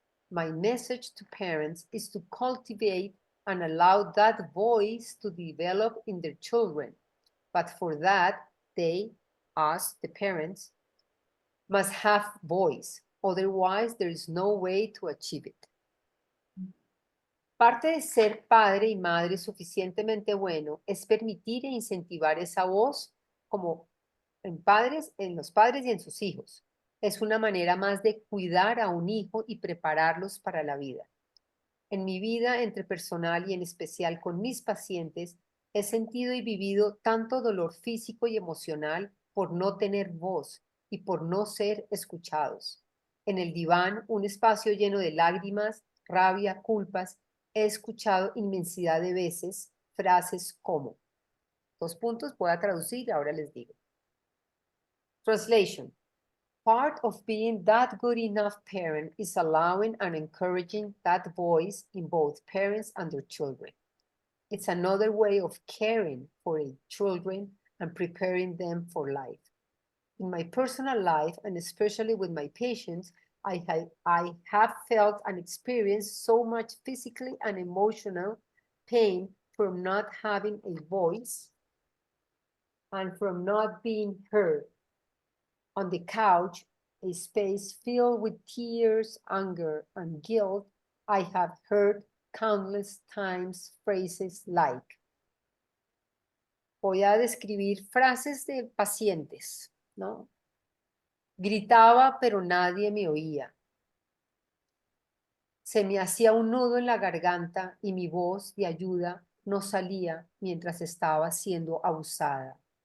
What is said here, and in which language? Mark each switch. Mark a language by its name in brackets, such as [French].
[English] My message to parents is to cultivate and allow that voice to develop in their children. But for that, they, us, the parents, must have voice. Otherwise, there is no way to achieve it. [Spanish] Parte de ser padre y madre suficientemente bueno es permitir e incentivar esa voz como en los padres y en sus hijos. Es una manera más de cuidar a un hijo y prepararlos para la vida. En mi vida entre personal y en especial con mis pacientes, he sentido y vivido tanto dolor físico y emocional por no tener voz y por no ser escuchados. En el diván, un espacio lleno de lágrimas, rabia, culpas, he escuchado inmensidad de veces frases como, voy a traducir, ahora les digo. [English] Translation. Part of being that good enough parent is allowing and encouraging that voice in both parents and their children. It's another way of caring for children and preparing them for life. In my personal life, and especially with my patients, I have felt and experienced so much physically and emotional pain from not having a voice and from not being heard. On the couch, a space filled with tears, anger, and guilt, I have heard countless times phrases like. [Spanish] Voy a describir frases de pacientes, ¿no? Gritaba, pero nadie me oía. Se me hacía un nudo en la garganta y mi voz de ayuda no salía mientras estaba siendo abusada.